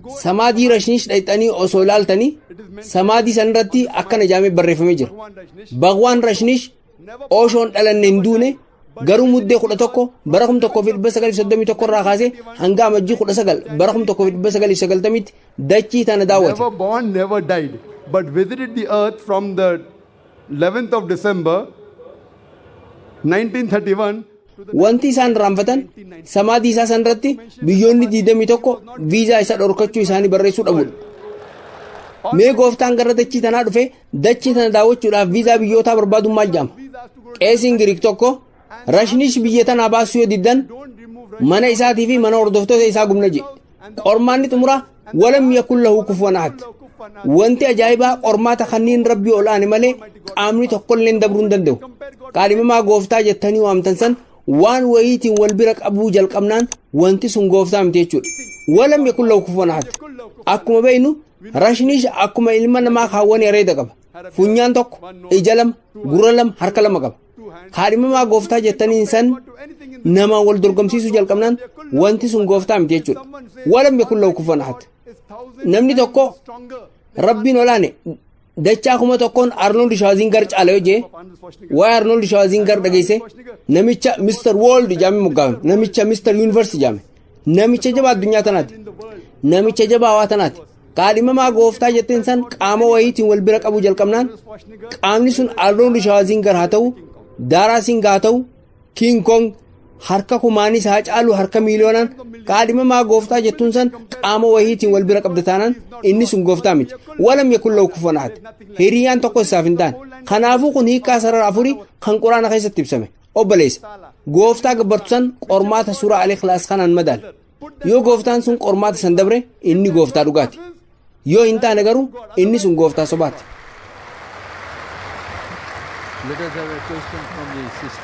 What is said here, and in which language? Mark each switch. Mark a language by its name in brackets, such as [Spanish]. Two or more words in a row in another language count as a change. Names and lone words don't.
[Oromo] samaadii rashnish dhayxanii osoo ilaaltanii samaadii sanirratti akkana jaamee barreeffamee jira. Bhagwaan rashnish oshoon dhalanne hin duune garuu muddee 11 bara 1931 irraa kaasee hanga amajjii 19 bara 1990 dachii tana daawwate. [English] Never born, never died, but visited the earth from the 11th of December 1931 to the [Oromo] Wanti isaan raanfatan samaadii isaa sanirratti biyyoonni 21 viizaa isa dhorkachuu isaanii barreessuu dhabuudha. Mee gooftaan gara dachii tanaa dhufe dachii tana daawwachuudhaaf viizaa biyyootaa barbaaduun maal jaama? Qeesiin Giriik tokko rashnish biyya tanaa baasuu yoo diddan mana isaatii fi mana hordoftoota isaa gubna jedhe. Qormaanni xumuraa [Arabic] ولم يكن له كفوا أحد. [Oromo] Wanti ajaa'ibaa qormaata kanneen rabbii ol aane malee qaamni tokkollee dabruu hin danda'u. Qaalimamaa gooftaa jettanii waamtan san waan wayiitiin wal bira qabuu jalqabnaan wanti sun gooftaa miti jechuudha. [Arabic] ولم يكن له كفوا أحد. [Oromo] Akkuma beeknu rashnish akkuma ilma namaa kaawwanii areeda qaba. Funyaan tokko, ija lama, gurra lama, harka lama qaba. Qaalimamaa gooftaa jettaniin san namaan wal dorgomsiisuu jalqabnaan wanti sun gooftaa miti jechuudha. [Arabic] ولم يكن له كفوا أحد. [Oromo] Namni tokko rabbiin olaane dachaa kuma tokkoon Arnold Schwarzenegger caala yoo jee waa'ee Arnold Schwarzenegger dhageesse namicha Mr. World jaamee moggaame, namicha Mr. Universe jaame, namicha jabaa addunyaa tanaati, namicha jabaa hawaa tanaati. Qaalimamaa gooftaa jetteen san qaama wayiitiin wal bira qabuu jalqabnaan qaamni sun Arnold Schwarzenegger haa ta'u, Daaraa Singh haa ta'u, King Kong harka kumaanis haa caalu harka miiliyoonaan qaalimamaa gooftaa jettuun san qaama wayiitiin wal bira qabda taanaan inni sun gooftaa miti. [Arabic] ولم يكن له كفوا أحد. [Oromo] Hiriyyaan tokko isaaf hin taane. Kanaafuu kun hiikaa sarara afurii kan quraana keessatti ibsame. Obboleessa gooftaa gabbartu san qormaata suuraa Al-Ikhlaas kanaan madaala. Yoo gooftaan sun qormaata san dabre inni gooftaa dhugaati. Yoo hin taane garuu inni sun gooftaa sobaati. [English] Let us have a question from the sister.